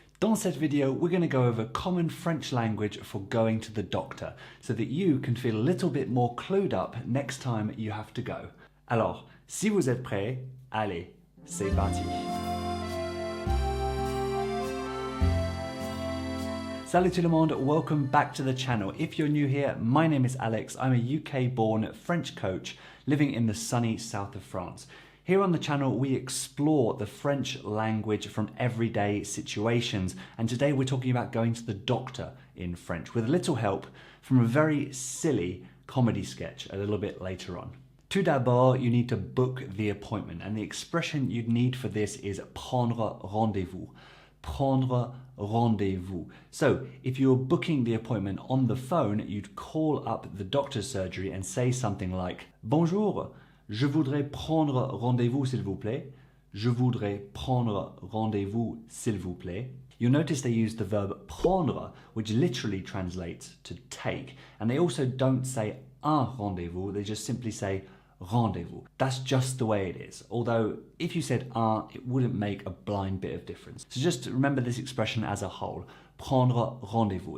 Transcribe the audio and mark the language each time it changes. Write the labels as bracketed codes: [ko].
[fr] Dans cette video, [en] we're going to go over common French language for going to the doctor so that you can feel a little bit more clued up next time you have to go. [fr] Alors, si vous êtes prêts, allez, c'est parti. Salut tout le monde, [en] welcome back to the channel. If you're new here, my name is Alex. I'm a UK-born French coach living in the sunny south of France. Here on the channel, we explore the French language from everyday situations. And today we're talking about going to the doctor in French with a little help from a very silly comedy sketch a little bit later on. [fr] Tout d'abord, [en] you need to book the appointment. And the expression you'd need for this is [fr] prendre rendez-vous. Prendre rendez-vous. [en] So if you're booking the appointment on the phone, you'd call up the doctor's surgery and say something like, [fr] Bonjour, je voudrais prendre rendez-vous s'il vous plaît. Je voudrais prendre rendez-vous s'il vous plaît. [en] You'll notice they use the verb prendre, which literally translates to take. And they also don't say un rendez-vous, they just simply say rendezvous. That's just the way it is. Although if you said un, it wouldn't make a blind bit of difference. So just remember this expression as a whole. [fr] Prendre rendez-vous.